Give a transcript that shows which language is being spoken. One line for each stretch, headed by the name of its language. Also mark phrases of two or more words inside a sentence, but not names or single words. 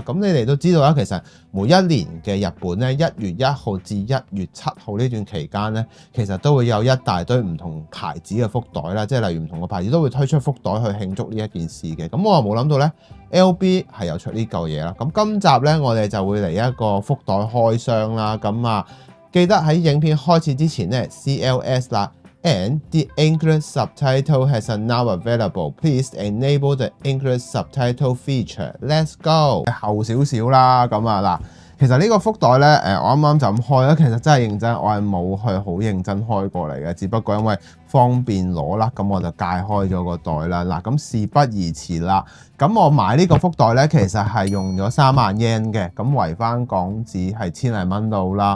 Cantonese: 咁你哋都知道啦，其實每一年嘅日本咧1月1號至1月7號呢段期間咧，其實都會有一大堆唔同牌子嘅福袋啦，即係例如唔同嘅牌子都會推出福袋去慶祝呢一件事嘅。咁我又冇諗到咧 LB 係有出呢嚿嘢啦。咁今集咧我哋就會嚟一個福袋開箱啦。咁啊，記得喺影片開始之前咧 CLS 啦。
English: And the English subtitle has now available. Please enable the English subtitle feature. Let's go。
Cantonese: 後少少啦，咁啊嗱，其實呢個福袋咧，我啱啱就咁開啦。其實真係認真，我係冇去好認真開過嚟嘅，只不過因為方便攞啦，咁我就解開咗個袋啦。嗱，咁事不宜遲啦。咁我買呢個福袋咧，其實係用咗3萬 yen 嘅，咁圍翻港紙係千零蚊到啦。